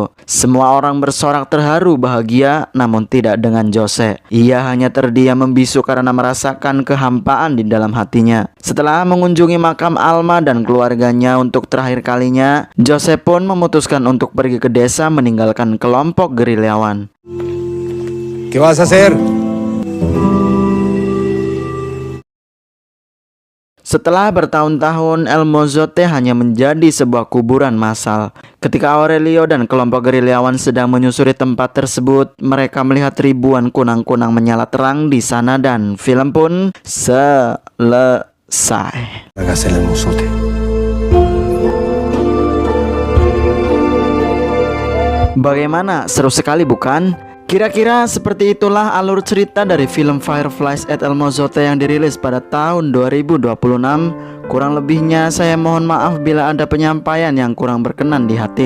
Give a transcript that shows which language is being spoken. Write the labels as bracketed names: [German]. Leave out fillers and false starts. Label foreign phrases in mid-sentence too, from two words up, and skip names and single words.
[Indonesian] Semua orang bersorak terharu bahagia, namun tidak dengan Jose. Ia hanya terdiam membisu karena merasakan kehampaan di dalam hatinya. Setelah mengunjungi makam Alma dan keluarganya untuk terakhir kalinya, Jose pun memutuskan untuk pergi ke desa meninggalkan kelompok gerilyawan. [Spanish] ¿Qué vas a hacer? [Indonesian] Setelah bertahun-tahun, El Mozote hanya menjadi sebuah kuburan massal. Ketika Aurelio dan kelompok gerilyawan sedang menyusuri tempat tersebut, mereka melihat ribuan kunang-kunang menyala terang di sana dan film pun selesai. [Spanish] Hágase el mozote. [Indonesian] Bagaimana? Seru sekali bukan? Kira-kira seperti itulah alur cerita dari film Fireflies at El Mozote yang dirilis pada tahun 2026. Kurang lebihnya saya mohon maaf bila ada penyampaian yang kurang berkenan di hati.